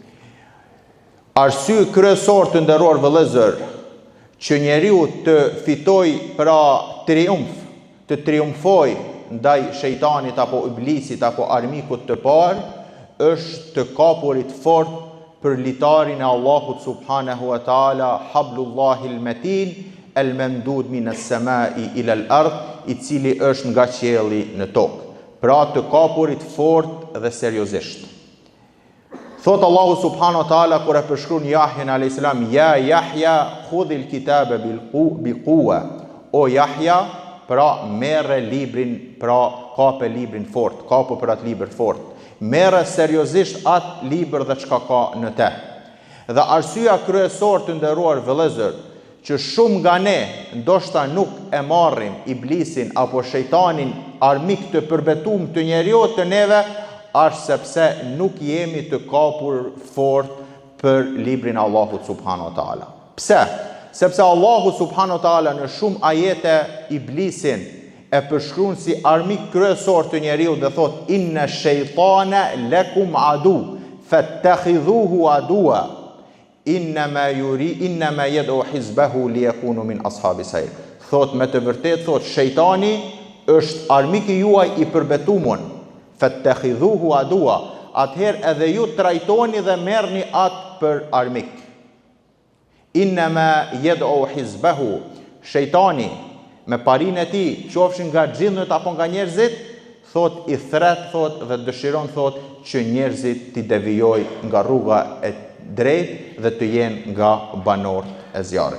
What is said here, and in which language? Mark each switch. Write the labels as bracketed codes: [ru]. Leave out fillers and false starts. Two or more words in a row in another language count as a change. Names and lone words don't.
[sq] Arsye kryesor të nderuar vëllezër që njeriu të fitoj pra triumf, të triumfoj ndaj shejtanit apo iblisit apo armikut të parë, është të kapurit fort për litarin e Allahut [ar] سبحانه وتعالى, حبل الله المتين الممدود من السماء إلى الأرض, [sq] i cili është nga qielli në tokë. Pra të kapurit fort dhe seriozisht. Thot Allahu [ar] سبحانه وتعالى [sq] kur e përshkruan Yahyan [ar] عليه السلام, يا يحيى خذ الكتاب بقوة. [sq] O Yahya, pra merre librin, pra kape librin fort, kapo për atë libër fort. Merre seriozisht atë libër dhe çka ka në te. Dhe arsyeja kryesor të nderuar vëllezër që shumë nga ne ndoshta nuk e marrim iblisin apo shejtanin armik të përbetuar të njeriu të neve, është sepse nuk jemi të kapur fort për librin e Allahut [ar] سبحانه وتعالى. [sq] Pse? Sepse Allahu [ar] سبحانه وتعالى [sq] në shumë ajete iblisin e përshkruan si armik kryesor të njeriu dhe thot [ar] إن الشيطان لكم عدو فاتخذوه عدوا إنما يدعو حزبه ليكونوا من أصحاب السعير. [sq] Thot me të vërtet thot shejtani është armiki juaj i përbetuar. [ar] فاتخذوه عدوا. [sq] Atëherë edhe ju trajtoni dhe merrni atë për armik. [ar] إنما يدعو حزبه. [sq] Shejtani me parinë e tij, qofshin nga xhinët apo nga njerëzit, thot i thret thot dhe dëshiron thot që njerëzit t'i devijojnë nga rruga e drejtë dhe të jenë nga banorët e zjarrit.